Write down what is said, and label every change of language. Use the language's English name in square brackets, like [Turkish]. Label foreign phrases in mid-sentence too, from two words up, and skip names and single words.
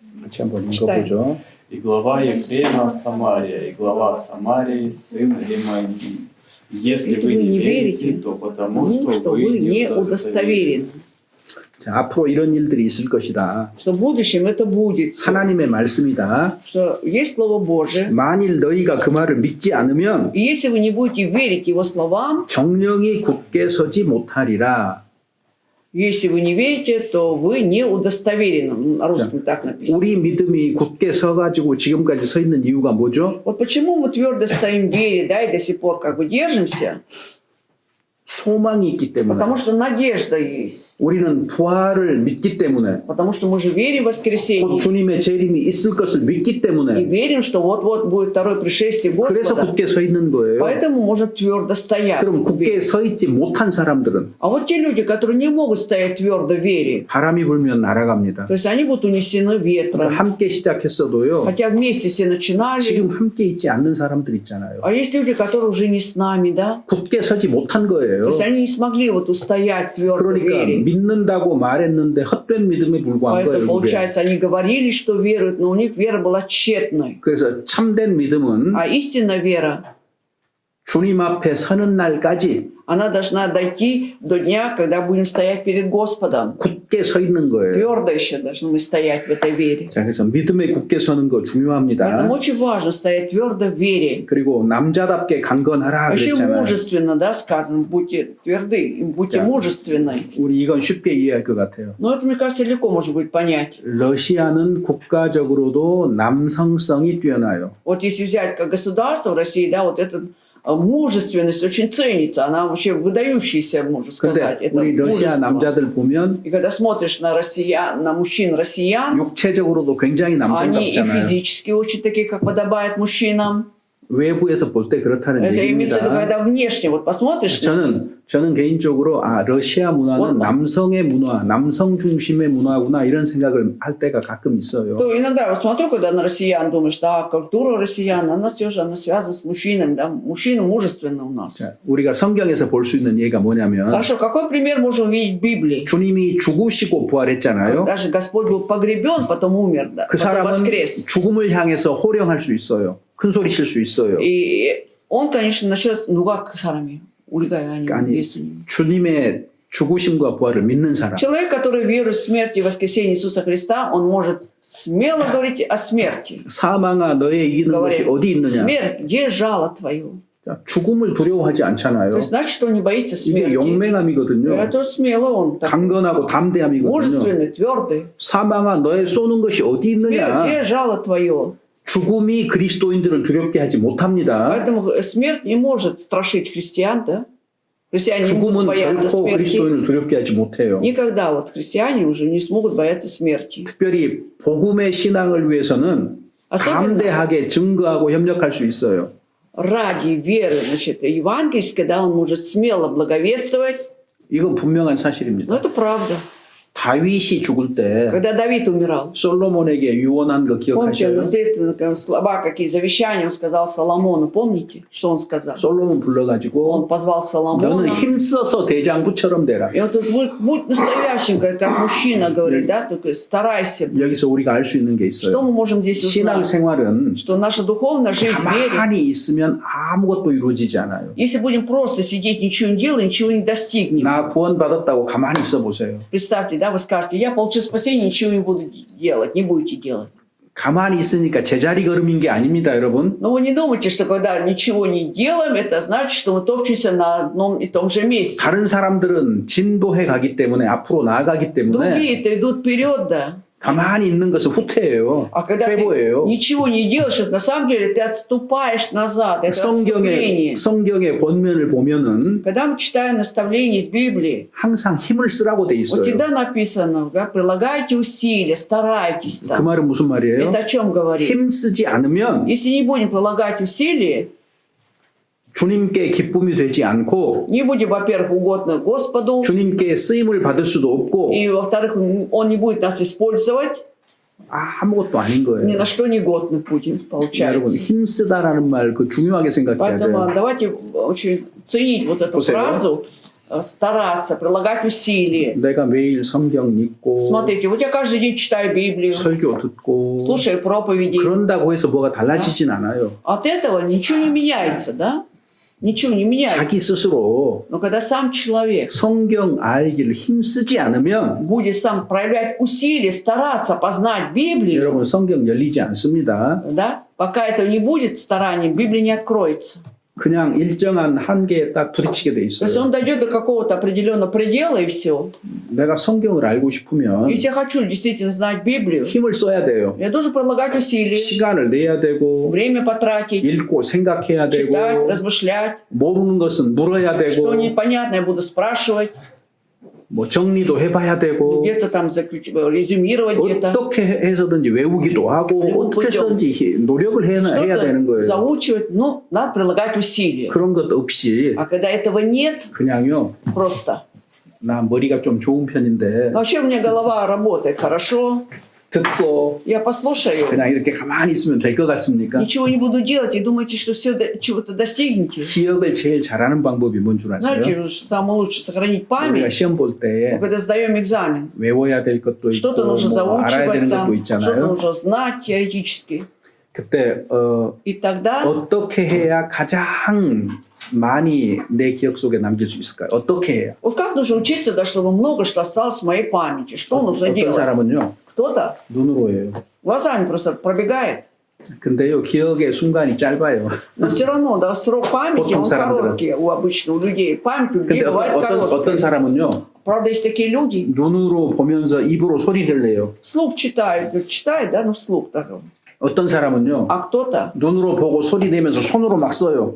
[Korean] 같이 한번 [Russian] Читаем. [Korean] 읽어보죠. [Russian] И глава Ефрема Самария, и глава Самарии сын Ремонии. Если вы не верите, то потому что вы не удостоверены. [Korean] 자, 앞으로 이런 일들이 있을 것이다. [Russian] Что в будущем это будет. [Korean] 하나님의 말씀이다. [Russian] Что есть Слово Божие. [Korean] 만일 너희가 그 말을 믿지 않으면 [Russian] И если вы не будете верить Его словам, [Korean] 정령이 굳게 서지 못하리라. [Russian] если вы не верите, то вы не удостоверены. На русском так написано. [Korean] 우리 믿음이 굳게 서가지고 지금까지 서 있는 이유가 뭐죠? [Russian] Вот почему мы твердо стоим в вере, да, и до сих пор как бы держимся? [Korean] 소망이 있기 때문에. [Russian] Потому что надежда есть. [Korean] 우리는 부활을 믿기 때문에. [Russian] Потому что мы же верим в [Korean] 곧 [Russian] воскресенье. [Korean] 주님의 재림이 있을 것을 믿기 [Russian] И [Korean] 때문에. [Russian] верим, что вот-вот будет второе пришествие [Korean] 그래서 [Russian] Господа. [Korean] 굳게 서 있는 거예요. [Russian] Поэтому можно твердо стоять. [Korean] 그럼 [Russian] в вере. [Korean] 굳게 서 있지 못한 사람들은 [Russian] А вот те люди, которые не могут стоять твердо в вере, [Korean] 바람이 불면 날아갑니다. [Russian] то есть они будут унесены ветром. [Korean] 함께 시작했어도요. [Russian] Хотя вместе все начинали. [Korean] 지금 함께 있지 않는 사람들 있잖아요. [Russian] А есть люди, которые уже не с нами, да? [Korean] 굳게 서지 못한 [Russian] То [Korean] 거예요. [Russian] есть они не смогли вот устоять твердо в [Korean] 그러니까 [Russian] вере. [Korean] 믿는다고 말했는데 헛된 믿음에 불과한 [Russian] Поэтому, [Korean] 거예요. 이게. [Russian] получается, они говорили, что веруют, но у них вера была тщетной. [Korean] 그래서 참된 믿음은 [Russian] А истинная вера, [Korean] 주님 앞에 서는 날까지 [Russian] она должна дойти до дня, когда будем стоять перед Господом. [Korean] 굳게 서 있는 거예요. [Russian] Твердо еще должны мы стоять в этой вере. [Korean] 자, 그래서 믿음에 굳게 서는 거 중요합니다. [Russian] Поэтому очень важно стоять твердо в вере. [Korean] 그리고 남자답게 강건하라 [Russian] А еще [Korean] 그랬잖아요. [Russian] мужественно, да, сказано, будьте тверды, будьте Да. мужественны. [Korean] 우리 이건 쉽게 이해할 것 같아요. [Russian] Но это, мне кажется, легко можно будет понять. [Korean] 러시아는 국가적으로도 남성성이 뛰어나요. [Russian] Вот если взять как государство в России, да, вот эта мужественность очень ценится, она вообще выдающаяся, можно сказать. [Korean] 근데 [Russian] Это [Korean] 우리 러시아 [Russian] мужество. [Korean] 남자들 보면 [Russian] И когда смотришь на россиян, на мужчин россиян, [Korean] 육체적으로도 굉장히 [Russian] они и [Korean] 남성답잖아요. [Russian] физически очень такие, как подобает мужчинам. [Korean] 외부에서 볼 때 그렇다는 [Russian] Это имеется в виду, [Korean] 얘기입니다. [Russian] когда внешне вот посмотришь, [Korean] 저는 개인적으로 러시아 문화는 남성의 문화, 남성 중심의 문화구나 이런 생각을 할 때가 가끔 있어요. [Russian] то иногда вот смотрю, когда на россиян, думаешь, да, культура россиян, она все же она связана с мужчинами, да, мужчина мужественный у нас. [Korean] 자, 우리가 성경에서 볼 수 있는 예가 뭐냐면 [Russian] Хорошо, какой пример можем увидеть в Библии? [Korean] 주님이 죽으시고 부활했잖아요. [Russian] Даже Господь был погребен, потом умер, да, [Korean] 그 [Russian] потом [Korean] 사람은 [Russian] воскрес. [Korean] 죽음을 향해서 호령할 수 있어요. 큰 소리 칠 수 있어요. [Russian] И он, конечно, начнет, ну как [Korean] 사람이, 우리가 아니고 예수님. 주님의 죽으심과 부활을 믿는 사람. [Russian] Человек, который верует в смерть и воскресение Иисуса Христа, он может смело говорить о смерти. [Korean] 사망아 너의 이기는 것이 [Russian] Говорит, [Korean] 어디 있느냐. [Russian] смерть, где жало твое? [Korean] 자, 죽음을 두려워하지 [Russian] То [Korean] 않잖아요. [Russian] есть, значит, он не боится [Korean] 이게 [Russian] смерти. [Korean] 용맹함이거든요. [Russian] Это смело он. так [Korean] 강건하고 담대함이거든요. [Russian] мужественный, твердый. [Korean] 사망아 너의 쏘는 것이 어디 [Russian] Смерть, [Korean] 있느냐. [Russian] где жало твое? [Korean] 죽음이 그리스도인들을 두렵게 하지 못합니다. [Russian] Поэтому смерть не может страшить христиан, да? Христиане не будут [Korean] 죽음은 [Russian] бояться [Korean] 결코 [Russian] смерти. [Korean] 그리스도인을 두렵게 하지 못해요. [Russian] Никогда вот христиане уже не смогут бояться смерти. [Korean] 특별히 복음의 신앙을 위해서는 [Russian] Особенно [Korean] 담대하게 증거하고 협력할 수 있어요. [Russian] ради веры, значит, евангельской, да, он может смело благовествовать. [Korean] 이건 분명한 [Russian] Но [Korean] 사실입니다. [Russian] это правда. [Korean] 다윗이 죽을 때 [Russian] Когда Давид умирал, [Korean] 솔로몬에게 유언한 거 [Russian] помните, [Korean] 기억하셔요? [Russian] наследственно слова, какие завещания он сказал Соломону, помните, что он сказал? [Korean] 솔로몬 불러가지고 [Russian] Он позвал [Korean] 너는 [Russian] Соломона. [Korean] 힘써서 대장부처럼 되라. [Russian] И он тут будь настоящим, как мужчина говорит, да, только старайся. [Korean] 여기서 우리가 알 수 있는 게 [Russian] Что [Korean] 있어요. [Russian] мы можем здесь [Korean] 신앙 [Russian] узнать? [Korean] 생활은 [Russian] Что наша духовная жизнь в вере, [Korean] 가만히 있으면 아무것도 이루어지지 않아요. [Russian] если будем просто сидеть, ничего не делать, ничего не достигнем. [Korean] 나 구원받았다고 가만히 있어 보세요. [Russian] Представьте, да, вы скажете, я получил спасение, ничего не буду делать, не будете делать. [Korean] 가만히 있으니까 제자리 걸음인 게 아닙니다, 여러분. [Russian] Но вы не думайте, что когда ничего не делаем, это значит, что мы топчемся на одном и том же месте. [Korean] 다른 사람들은 진도해 가기 때문에 앞으로 나아가기 때문에 [Russian] Другие-то идут вперед, да. [Korean] 가만히 있는 것은 후퇴예요. [Russian] А когда ты [Korean] 퇴보예요. [Russian] ничего не делаешь, это на самом деле ты отступаешь назад. Это отступление. [Korean] 성경의 권면을 보면은 [Russian] Когда мы читаем наставления из Библии, [Korean] 항상 힘을 쓰라고 돼 [Russian] вот [Korean] 있어요. [Russian] всегда написано, да, прилагайте усилия, старайтесь [Korean] 그 [Russian] там. [Korean] 말은 무슨 말이에요? [Russian] Это о чем говорит? [Korean] 힘 쓰지 않으면 [Russian] Если не будем прилагать усилия, [Korean] 주님께 기쁨이 되지 않고 [Russian] не будем, во-первых, угодны Господу, [Korean] 주님께 쓰임을 받을 수도 없고 [Russian] и, во-вторых, Он не будет нас использовать, [Korean] 아무것도 아닌 거예요. [Russian] ни на что не годны будем, [Korean] 여러분 [Russian] получается. [Korean] 힘 쓰다라는 말 그 중요하게 생각해야 [Russian] Поэтому [Korean] 돼요. [Russian] давайте очень ценить вот эту [Korean] 보세요. [Russian] фразу стараться, прилагать усилия. [Korean] 내가 매일 성경 읽고 [Russian] Смотрите, вот я каждый день читаю Библию, [Korean] 설교 듣고 [Russian] слушаю проповеди. [Korean] 그런다고 해서 뭐가 달라지진 않아요. [Russian] От этого ничего не меняется, да? Ничего не меняется. [Korean] 자기 스스로 [Russian] Но когда сам человек [Korean] 성경 알기를 힘쓰지 않으면 [Russian] будет сам проявлять усилия, стараться познать Библию, [Korean] 여러분 성경 열리지 않습니다. [Russian] да? Пока этого не будет старанием, Библия не откроется. [Korean] 그냥 일정한 한계에 딱 부딪히게 돼 [Russian] То есть [Korean] 있어요. [Russian] он дойдет до какого-то определенного предела и все. [Korean] 내가 성경을 알고 싶으면 [Russian] Если я хочу действительно знать Библию, [Korean] 힘을 써야 돼요. [Russian] я должен прилагать усилия, [Korean] 시간을 내야 되고 [Russian] время потратить, [Korean] 읽고 생각해야 되고 [Russian] читать, размышлять. [Korean] 모르는 것은 물어야 되고 [Russian] Что непонятно, я буду спрашивать, [Korean] 뭐 정리도 해봐야 되고 [Russian] где-то там резюмировать где-то. [Korean] 어떻게 해서든지 외우기도 하고 어떻게 해서든지 노력을 해야 되는 [Russian] Что-то [Korean] 거예요. [Russian] заучивать, ну, надо прилагать усилия. [Korean] 그런 것 없이 [Russian] А когда этого нет, [Korean] 그냥요. [Russian] просто. [Korean] 나 머리가 좀 좋은 편인데 [Russian] Вообще у меня голова работает хорошо, [Korean] 듣고 [Russian] я послушаю, [Korean] 그냥 이렇게 가만히 있으면 될 것 같습니까? [Russian] ничего не буду делать и думаете, что все чего-то достигнете. [Korean] 기억을 제일 잘하는 방법이 뭔 줄 [Russian] Знаете, [Korean] 아세요? [Russian] самое лучшее сохранить [Korean] 우리가 [Russian] память, [Korean] 시험 볼 때 [Russian] когда сдаем экзамен. [Korean] 외워야 될 것도 있고 [Russian] Что-то нужно [Korean] 뭐 알아야 되는 [Russian] заучивать [Korean] 것도 [Russian] там, что-то [Korean] 있잖아요. [Russian] нужно знать теоретически. [Korean] 그때 [Russian] И тогда [Korean] 어떻게 해야 가장 많이 내 기억 속에 남길 수 있을까요? 어떻게 해야? [Russian] вот как нужно учиться, да, чтобы много что осталось в моей памяти? Что нужно [Korean] 어떤 [Russian] делать? [Korean] 사람은요 [Russian] Кто-то [Korean] 눈으로 해요. [Russian] глазами просто пробегает. [Korean] 근데요 기억의 순간이 짧아요. [Russian] Но все равно, да, срок памяти, Потом он [Korean] 사람들은. [Russian] короткий у обычных людей. Память у людей [Korean] 근데 [Russian] бывает [Korean] 어떤 [Russian] короткая. [Korean] 사람은요 [Russian] Правда, есть такие люди, [Korean] 눈으로 보면서 입으로 소리를 내요. [Russian] вслух читают, читают, да, ну вслух. Так. [Korean] 어떤 사람은요 [Russian] А кто-то [Korean] 눈으로 보고 소리 내면서 손으로 막 써요.